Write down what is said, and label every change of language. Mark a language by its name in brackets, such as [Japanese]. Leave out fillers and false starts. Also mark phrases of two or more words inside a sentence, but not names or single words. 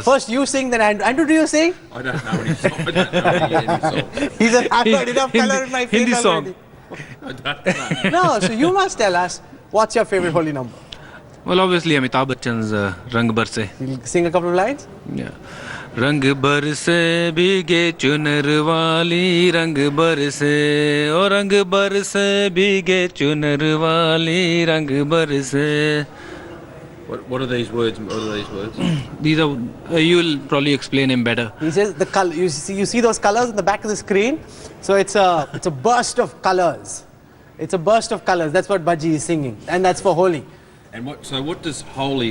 [English] First you sing, then Andrew. Andrew, do you sing? I don't know any song. I don't know any song. He said, I've got enough colour in my face Hindi song. already. I don't know. No, so you must tell us, what's your favourite Holi number? Well, obviously Amitabh Bachchan's Rang Barse. You'll sing a couple of lines? Yeah. [Hindi] रंग बरसे भीगे चुनर वाली रंग बरसे ओ रंग बरसे भीगे चुनर वाली रंग बरसे. [English] What are these words? What are these words? These are you'll probably explain him better. He says the color. You see those colors in the back of the screen. So it's a burst of colors. It's a burst of colors. That's what Bhaji is singing, and that's for Holi. And what does Holi?